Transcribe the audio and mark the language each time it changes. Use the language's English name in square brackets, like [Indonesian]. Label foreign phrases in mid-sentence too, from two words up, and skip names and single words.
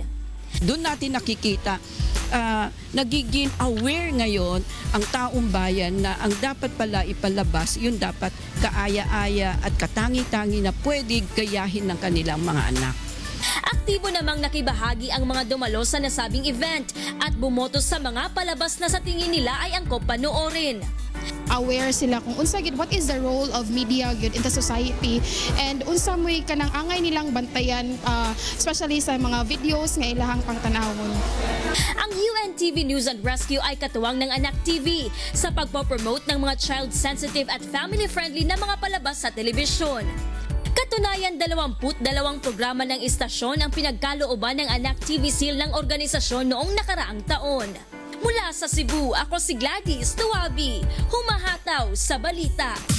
[Filipino] Doon natin nakikita nagiging aware ngayon ang taong bayan na ang dapat pala ipalabas, yun dapat kaaya-aya at katangi-tangi na pwede gayahin ng kanilang mga anak. Aktibo namang nakibahagi ang mga dumalo sa nasabing event at bumoto sa mga palabas na sa tingin nila ay angkop panoorin. [Cebuano] Aware sila kung unsa gid [English] what is the role of media [Cebuano] gid [English] in the society [Cebuano] and unsa moy kanang angay nilang bantayan especially sa mga videos nga ilahang pangtanawon. [Filipino] Ang UNTV News and Rescue ay katuwang ng Anak TV sa pagpo-promote ng mga child-sensitive at family-friendly na mga palabas sa telebisyon. Katunayan, 22 programa ng istasyon ang pinagkalooban ng Anak TV Seal ng organisasyon noong nakaraang taon. Mula sa Cebu, ako si Gladys Tuabi, humahataw sa balita.